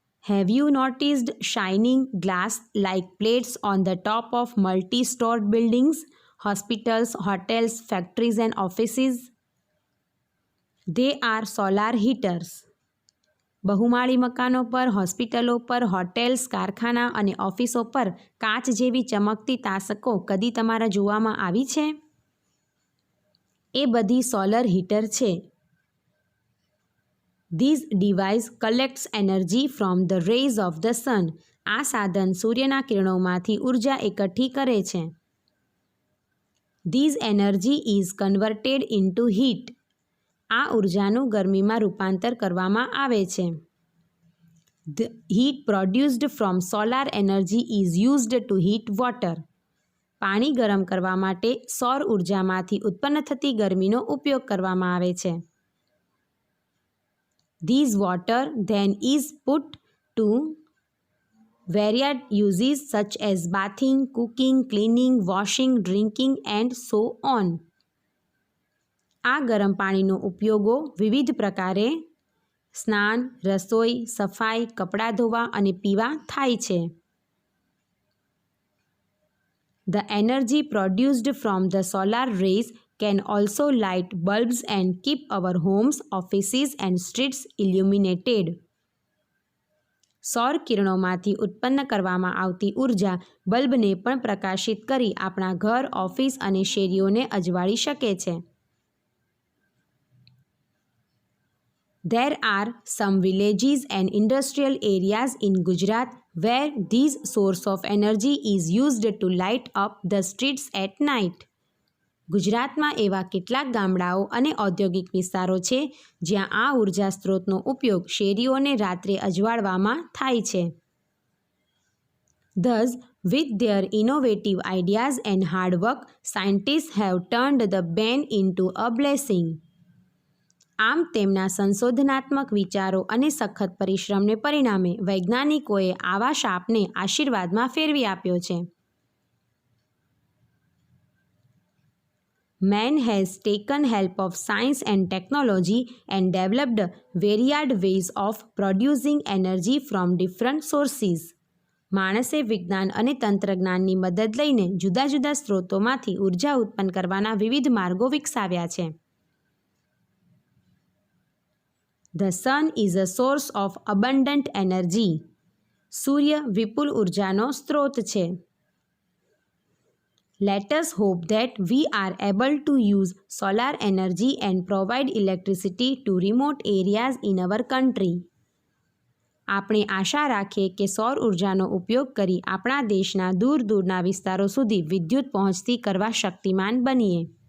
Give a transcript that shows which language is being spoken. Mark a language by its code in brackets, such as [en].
[en] Have you noticed shining glass-like plates on the top of multi-stored buildings, hospitals, hotels, factories and offices? They are solar heaters. [gu] બહુમાળી મકાનો પર, હોસ્પિટલો પર, hotels, કારખાના અને ઓફિસો પર કાચ જેવી ચમકતી તાસકો કદી તમારા જોવામાં આવી છે? એ બધી સોલર હીટર છે. [en] This device collects energy from the rays of the sun. [gu] આ સાધન સૂર્યના કિરણોમાંથી ઉર્જા એકઠી કરે છે. [en] This energy is converted into heat. [gu] આ ઉર્જાનું ગરમીમાં રૂપાંતર કરવામાં આવે છે. [en] The heat produced from solar energy is used to heat water. [gu] પાણી ગરમ કરવા માટે સૌર ઉર્જામાંથી ઉત્પન્ન થતી ગરમીનો ઉપયોગ કરવામાં આવે છે. [en] This water then is put to varied uses such as bathing, cooking, cleaning, washing, drinking and so on. [gu] આ ગરમ પાણીનો ઉપયોગો વિવિધ પ્રકારે સ્નાન, રસોઈ, સફાઈ, કપડાં ધોવા અને પીવા થાય છે. [en] The energy produced from the solar rays can also light bulbs and keep our homes, offices and streets illuminated. [gu] સૌર કિરણોમાંથી ઉત્પન્ન કરવામાં આવતી ઉર્જા બલ્બને પણ પ્રકાશિત કરી આપણા ઘર, ઓફિસ અને શેરીઓને અજવાળી શકે છે. [en] There are some villages and industrial areas in Gujarat where this source of energy is used to light up the streets at night. [gu] ગુજરાતમાં એવા કેટલાક ગામડાઓ અને ઔદ્યોગિક વિસ્તારો છે જ્યાં આ ઉર્જા સ્ત્રોતનો ઉપયોગ શેરીઓને રાત્રે અજવાળવામાં થાય છે. [en] Thus, with their innovative ideas and hard work, scientists have turned the ban into a blessing. [gu] આમ તેમના સંશોધનાત્મક વિચારો અને સખત પરિશ્રમને પરિણામે વૈજ્ઞાનિકોએ આવા શાપને આશીર્વાદમાં ફેરવી આપ્યો છે. [en] Man has taken help of science and technology and developed varied ways of producing energy from different sources. [gu] માણસે વિજ્ઞાન અને તંત્રજ્ઞાનની મદદ લઈને જુદા જુદા સ્ત્રોતોમાંથી ઉર્જા ઉત્પન્ન કરવાના વિવિધ માર્ગો વિકસાવ્યા છે. [en] The sun is a source of abundant energy. [gu] સૂર્ય વિપુલ ઉર્જાનો સ્ત્રોત છે. [en] Let us hope that we are able to use solar energy and provide electricity to remote areas in our country. [gu] આપણે આશા રાખીએ કે સૌર ઉર્જાનો ઉપયોગ કરી આપણા દેશના દૂર દૂરના વિસ્તારો સુધી વિદ્યુત પહોંચતી કરવા શક્તિમાન બનીએ.